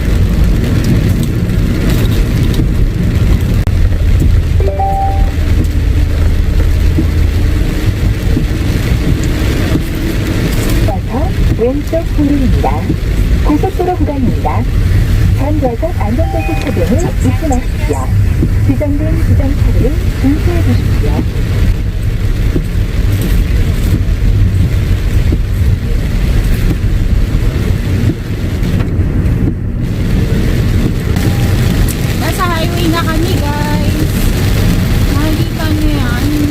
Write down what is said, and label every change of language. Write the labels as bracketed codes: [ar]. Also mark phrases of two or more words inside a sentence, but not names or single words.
[ko] 이어서 왼쪽 도로입니다. 고속도로 구간입니다. 전좌석 안전벨트 착용을 잊지 마십시오. 지정된 지정차를 인쇄해 주십시오. [tl] Nasa highway na kami, guys. Nakikita nyo yan.